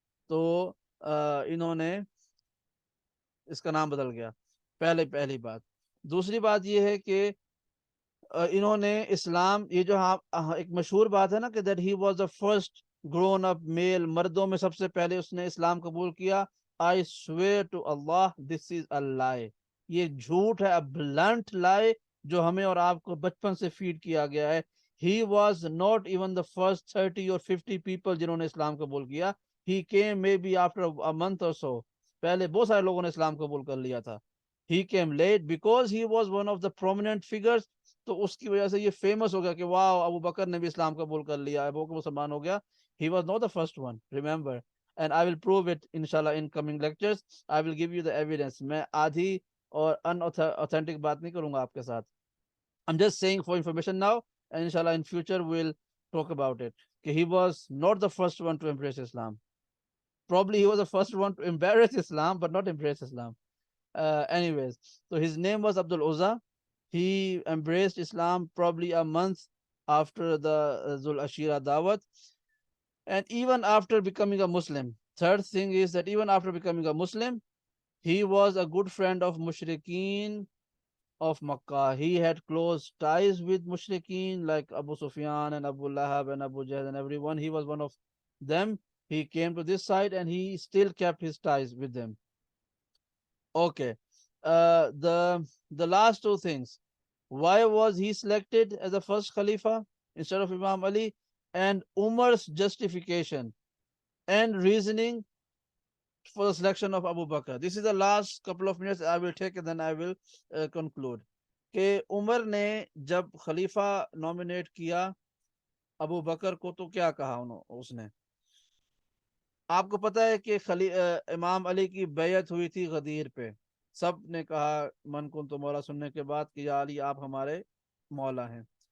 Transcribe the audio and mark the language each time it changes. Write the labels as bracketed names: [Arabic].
[Urdu] تو انہوں نے اس کا نام بدل گیا, پہلی بات. دوسری بات یہ ہے کہ انہوں نے اسلام, یہ جو ایک مشہور بات ہے نا کہ [English] that he was the first grown up male, [Urdu] مردوں میں سب سے پہلے اس نے اسلام قبول کیا. [English] I swear to Allah this is a lie. [Urdu] یہ جھوٹ ہے, [English] a blunt lie, [Urdu] جو ہمیں اور آپ کو بچپن سے فیڈ کیا گیا ہے. [English] He was not even the first 30 or 50 people [Urdu] جنہوں نے اسلام قبول کیا. [English] He came maybe after a month or so. [Urdu] پہلے بہت سارے لوگوں نے اسلام قبول کر لیا تھا. [English] He came late because he was one of the prominent figures. [Urdu] تو اس کی وجہ سے یہ فیمس ہو گیا کہ واو, ابو بکر نے بھی اسلام قبول کر لیا, ابو بکر مسلمان ہو گیا. [English] He was not the first one, remember, and I will prove it inshallah in coming lectures. I will give you the evidence. [Urdu] میں آدھی اور unauthentic بات نہیں کروں گا آپ کے ساتھ. [English] I'm just saying for information now, and inshallah in future we'll talk about it. [Urdu] کہ [English] he was not the first one to embrace Islam. Probably he was the first one to embarrass Islam, but not embrace Islam. Anyways, so his name was Abdul Uzza. He embraced Islam probably a month after the Zul Ashira Dawat. And even after becoming a Muslim, third thing is that even after becoming a Muslim, he was a good friend of Mushrikeen of Makkah. He had close ties with Mushrikeen like Abu Sufyan and Abu Lahab and Abu Jahl and everyone. He was one of them. He came to this side and he still kept his ties with them. Okay. The last 2 things. Why was he selected as the first Khalifa instead of Imam Ali? And Umar's justification and reasoning for the selection of Abu Bakr. This is the last couple of minutes I will take and then I will conclude. [Urdu] کہ عمر نے جب خلیفہ nominate کیا ابو بکر کو تو کیا کہا اس نے, آپ کو پتا ہے کہ امام علی کی بیعت ہوئی تھی غدیر پہ. سب نے کہا من کن تو مولا سننے کے بعد کہ یا علی آپ ہمارے مولا ہیں.